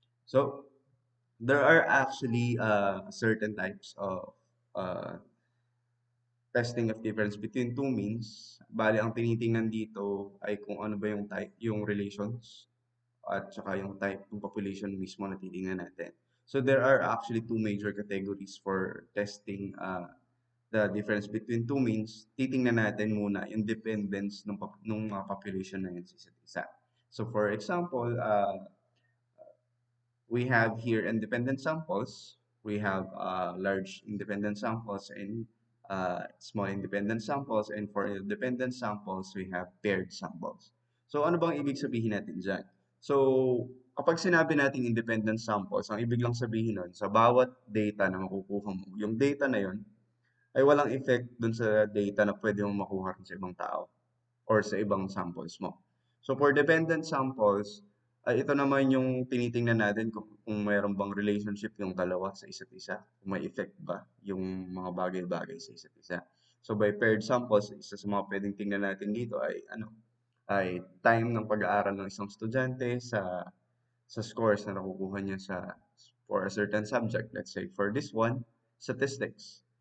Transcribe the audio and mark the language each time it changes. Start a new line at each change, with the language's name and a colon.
English: So, there are actually certain types of uh, testing of difference between two means.
Filipino: Bali, ang tinitingnan dito ay kung ano ba yung type, yung relations at saka yung type ng population mismo na titingnan natin.
English: So there are actually two major categories for testing the difference between two means.
Filipino: Titingnan natin muna yung dependence ng mga population na yun sa isa't isa.
English: So for example, we have here independent samples. We have large independent samples and small independent samples. And for independent samples, we have paired samples.
Filipino: So ano bang ibig sabihin natin dyan? So kapag sinabi natin
English: independent samples,
Filipino: ang ibig lang sabihin nun, sa bawat data na makukuha mo, yung data na yun ay walang effect dun sa data na pwede mong makuha rin sa ibang tao or sa ibang samples mo.
English: So for dependent samples,
Filipino: ay ito naman yung tinitingnan natin kung mayroon bang relationship yung dalawa sa isa't isa, kung may effect ba yung mga bagay-bagay sa isa't isa. So by paired samples, isa sa mga pwedeng tingnan natin dito ay ay time ng pag-aaral ng isang estudyante sa scores na nakukuha niya
English: for a certain subject. Let's say for this one, statistics.